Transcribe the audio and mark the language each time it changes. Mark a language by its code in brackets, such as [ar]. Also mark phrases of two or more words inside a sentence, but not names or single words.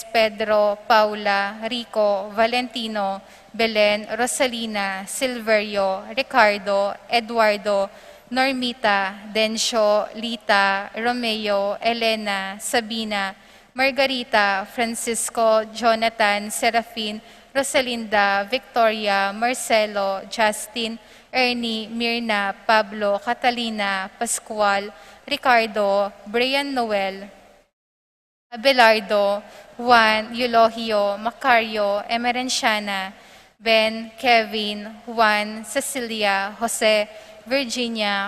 [es] Pedro, Paula, Rico, Valentino, Belen, Rosalina, Silverio, Ricardo, Eduardo, Normita, Dencio, Lita, Romeo, Elena, Sabina, Margarita, Francisco, Jonathan, Serafin, Rosalinda, Victoria, Marcelo, Justin, Ernie, Mirna, Pablo, Catalina, Pascual, Ricardo, Brian Noel, Abelardo, Juan, Eulogio, Macario, Emerenciana, Ben, Kevin, Juan, Cecilia, Jose, Virginia,